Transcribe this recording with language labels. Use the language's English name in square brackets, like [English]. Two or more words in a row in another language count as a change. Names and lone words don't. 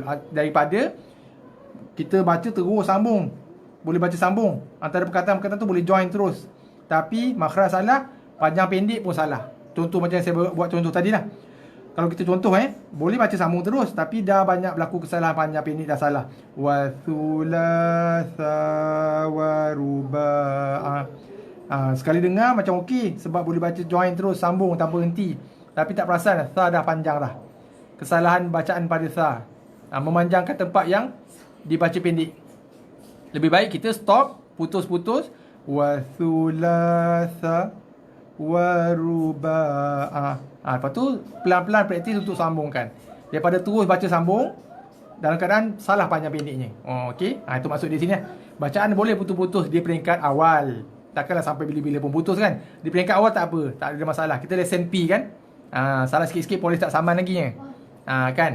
[Malay] Daripada kita baca terus sambung. Boleh baca sambung, antara perkataan-perkataan tu boleh join terus, tapi makhraj salah, panjang pendek pun salah. Contoh macam yang saya buat contoh tadi lah. Kalau kita contoh boleh baca sambung terus, tapi dah banyak berlaku kesalahan panjang pendek dah salah. [Arabic] وثلاث ورباع'. [Malay] Sekali dengar macam okey, sebab boleh baca join terus, sambung tanpa henti. Tapi tak perasan tha dah panjang dah. Kesalahan bacaan pada tha, memanjangkan tempat yang dibaca pendek. Lebih baik kita stop, putus-putus. [Arabic] وثلاث ورباع'. [Malay] Lepas tu pelan-pelan praktis untuk sambungkan. Daripada terus baca sambung dalam keadaan salah panjang pendeknya. Okey. Itu maksud di sini. Bacaan boleh putus-putus di peringkat awal. Takkanlah sampai bila-bila pun putus kan. Di peringkat awal tak apa, tak ada masalah. Kita lesen P kan. Salah sikit-sikit polis tak saman lagi kan.